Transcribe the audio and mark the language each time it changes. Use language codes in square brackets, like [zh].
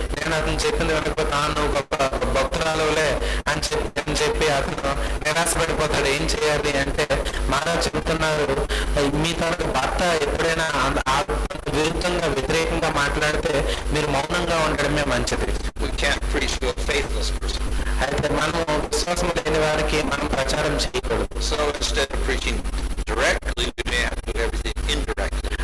[te] నేను అతను చెప్పింది వెనక తాను గొప్ప భక్తురాలులే అని చెప్పి అతను నిరాశపడిపోతాడు. ఏం చేయాలి అంటే మహారాజ్ చెబుతున్నారు, మీ తనకు భర్త ఎప్పుడైనా విరుద్ధంగా వ్యతిరేకంగా మాట్లాడితే మీరు మౌనంగా ఉండడమే మంచిది. [en] We can't preach to a faithless person. [te] అయితే మనం విశ్వాసం లేని వారికి మనం ప్రచారం చేయకూడదు. [en] So instead of preaching directly, we may have to do everything indirectly.